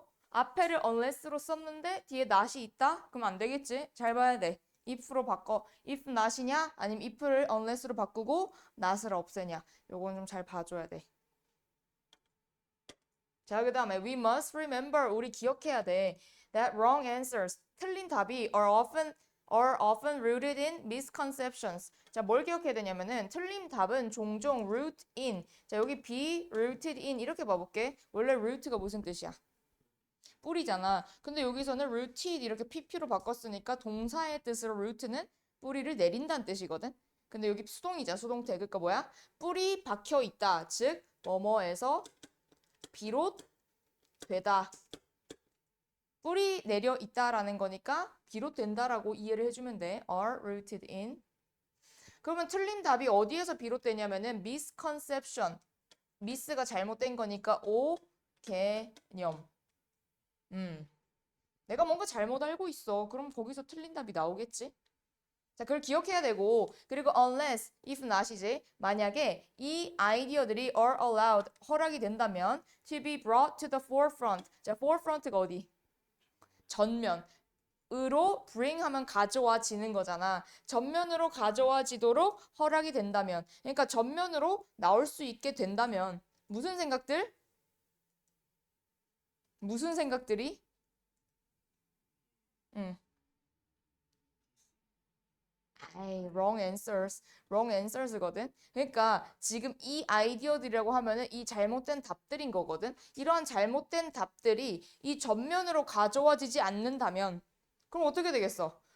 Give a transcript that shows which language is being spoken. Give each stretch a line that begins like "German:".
Korean: 앞에를 unless로 썼는데 뒤에 not이 있다? 그럼 안 되겠지? 잘 봐야 돼. if로 바꿔. if not이냐? 아니면 if를 unless로 바꾸고 not을 없애냐? 요건 좀 잘 봐줘야 돼. 자, 그 다음에
English: we must remember.
Korean: 우리 기억해야 돼.
English: that wrong answers,
Korean: 틀린 답이
English: are often rooted in misconceptions.
Korean: 자, 뭘 기억해야 되냐면은 틀린 답은 종종 root in. 자, 여기 be rooted in 이렇게 봐볼게. 원래 root가 무슨 뜻이야? 뿌리잖아. 근데 여기서는 rooted 이렇게 pp로 바꿨으니까 동사의 뜻으로 root는 뿌리를 내린다는 뜻이거든. 근데 여기 수동이자 수동태. 그러니까 뭐야? 뿌리 박혀 있다. 즉 뭐뭐에서 비롯되다. 뿌리 내려 있다라는 거니까 비롯된다라고 이해를 해주면 돼.
English: are rooted in.
Korean: 그러면 틀린 답이 어디에서 비롯되냐면은 misconception. miss가 잘못된 거니까 오개념. 내가 뭔가 잘못 알고 있어. 그럼 거기서 틀린 답이 나오겠지? 자, 그걸 기억해야 되고, 그리고 unless, if not이지. 만약에 이 아이디어들이
English: are allowed,
Korean: 허락이 된다면
English: to be brought to the forefront.
Korean: 자, forefront가 어디? 전면으로 bring 하면 가져와지는 거잖아. 전면으로 가져와지도록 허락이 된다면. 그러니까 전면으로 나올 수 있게 된다면 무슨 생각들? 무슨 생각들이?
English: 아이, wrong answers. wrong answers거든.
Korean: 그러니까 지금 이 아이디어들이라고 하면은 이 잘못된 답들인 거거든. 이러한 잘못된 답들이 이 전면으로 가져와지지 않는다면 그럼 어떻게 되겠어?